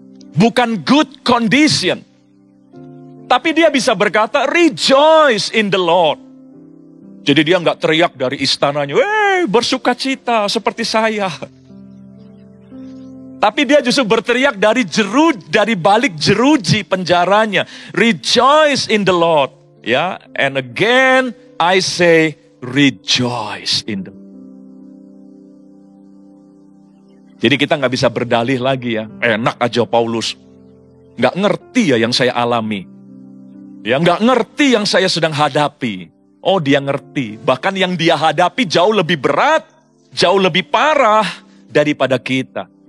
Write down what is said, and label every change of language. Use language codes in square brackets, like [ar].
[id] Bukan good condition. Tapi dia bisa berkata, rejoice in the Lord. Jadi dia nggak teriak dari istananya, bersuka cita seperti saya. Tapi dia justru berteriak dari balik jeruji penjaranya. [en] Rejoice in the Lord. Ya, and again I say rejoice in the Lord. [id] Jadi kita nggak bisa berdalih lagi ya. Enak aja Paulus. Nggak ngerti ya yang saya alami. Ya, nggak ngerti yang saya sedang hadapi. Oh, dia ngerti. Bahkan yang dia hadapi jauh lebih berat, jauh lebih parah daripada kita.